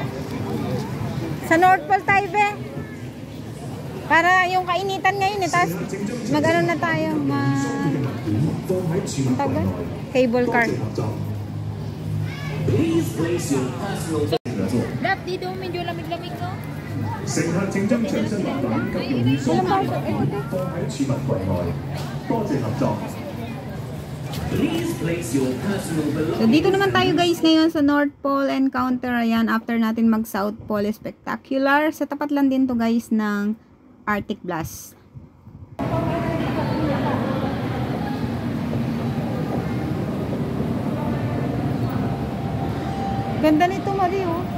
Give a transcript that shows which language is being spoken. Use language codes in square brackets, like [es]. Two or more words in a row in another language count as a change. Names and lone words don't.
[tl] Sa North Pole tayo, be. Para yung kainitan ngayon eh. Tapos mag-ano na tayo. [en] Cable car. [tl] Dap, dito medyo lamig-lamig, no? [yue] 乘客請將隨身物品及用於所放喺儲物櫃內。多謝合作。 [tl] So, dito naman tayo guys ngayon sa North Pole Encounter. Ayan, after natin mag South Pole Spectacular. Sa tapat lang din to guys ng Arctic Blast. Ganda nito, Mario.